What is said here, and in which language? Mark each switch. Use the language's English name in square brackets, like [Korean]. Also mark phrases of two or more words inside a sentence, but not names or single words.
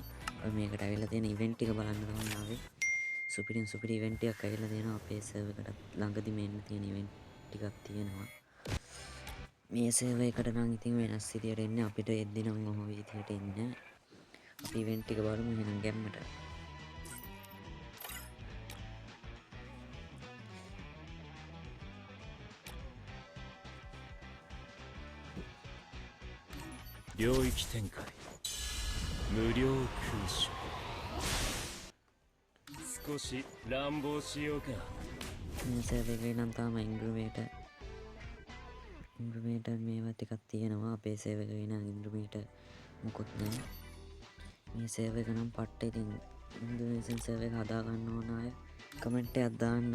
[Sinhala] ඔය මේකට ඇවිල්ලා තියෙන event ටික බලන්න තමයි ආවේ. සුපිරි event ටිකක් ඇවිල්ලා තියෙනවා අපේ සර්වර් එකට. ළඟදි මෙන්න තියෙන event ටිකක් තියෙනවා. මේ සර්වර් එකට නම් ඉතින් වෙනස් විදියට එන්නේ අපිට එද්දි නම් ඔහොම විදියට එන්නේ. අපි event ටික බලමු එහෙනම් ගැම්මට. [Japanese] 領域展開無料空襲少し乱暴しようか [Sinhala] මේ සර්වර් එකේ නම් තාම ඉන්ක්‍රිමේටර් මේවා ටිකක් තියෙනවා. අපේ සර්වර් එකේ නම් ඉන්ක්‍රිමේටර් මොකොත් නැහැ. මේ සර්වර් එක නම් පට්ට. ඉතින් [English] Indonesian server [Sinhala] එක හදා ගන්න ඕන අය කමෙන්ට් එකක් දාන්න.